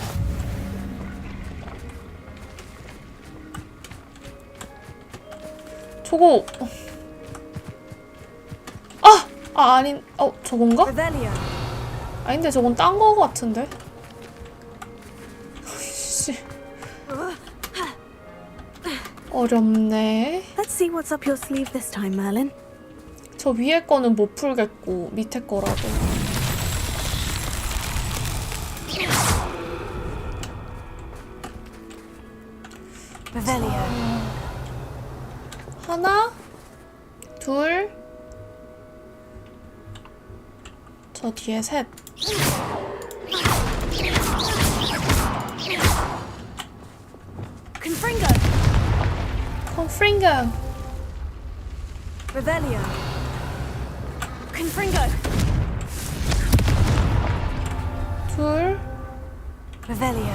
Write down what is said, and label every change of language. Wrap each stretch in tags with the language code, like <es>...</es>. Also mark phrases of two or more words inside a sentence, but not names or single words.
<ko>저거 아닌 저건가? 아닌데 저건 딴 거 같은데? 씨. 어렵네.</ko> <en>Let's see what's up your sleeve this time, Merlin.</en> <ko>저 위에 거는 못 풀겠고 밑에 거라도. Revelio. 하나, 둘, 저 뒤에 셋. Confringo. Confringo. Revelio. Confringo. 둘, Revelio.</ko>